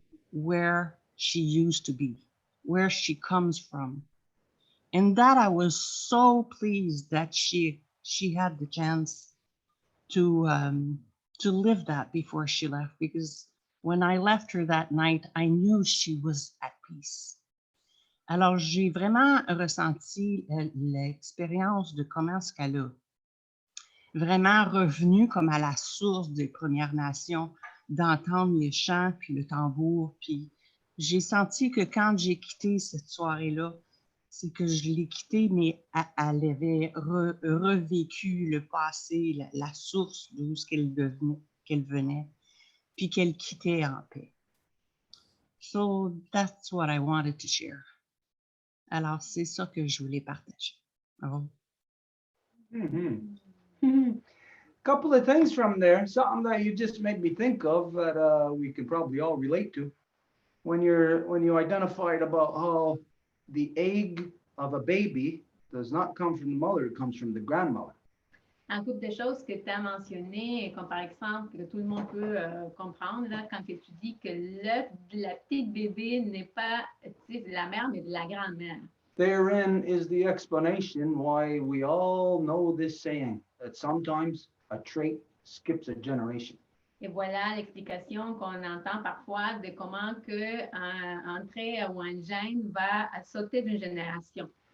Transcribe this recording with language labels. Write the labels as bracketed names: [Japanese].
[English] where she used to be, where she comes from. And that I was so pleased that she had the chance to live that before she left, because when I left her that night, I knew she was at peace. [French] Alors, j'ai vraiment ressenti l'expérience de comment est-ce qu'elle a vraiment revenu comme à la source des Premières Nations, d'entendre les chants, puis le tambour. Puis j'ai senti que quand j'ai quitté cette soirée-là, c'est que je l'ai quittée, mais elle avait revécu le passé, la source d'où qu'elle venait, puis qu'elle quittait en paix. [English] So that's what I wanted to share. [French] Alors, c'est ça que je voulais partager. Oh. [English] Couple of things from there, something that you just made me think of that we can probably all relate to. When you identified about how the egg of a baby does not come from the mother, it comes from the grandmother. [French] Un couple de choses que tu as mentionnées, comme par exemple, que tout le monde peut comprendre, là, quand que tu dis que la petite bébé n'est pas de la mère, mais de la grand-mère. [English] Therein is the explanation why we all know this saying, that sometimes a trait skips a generation. [French] Et voilà l'explication qu'on entend parfois de comment un trait ou un gène va sauter d'une génération.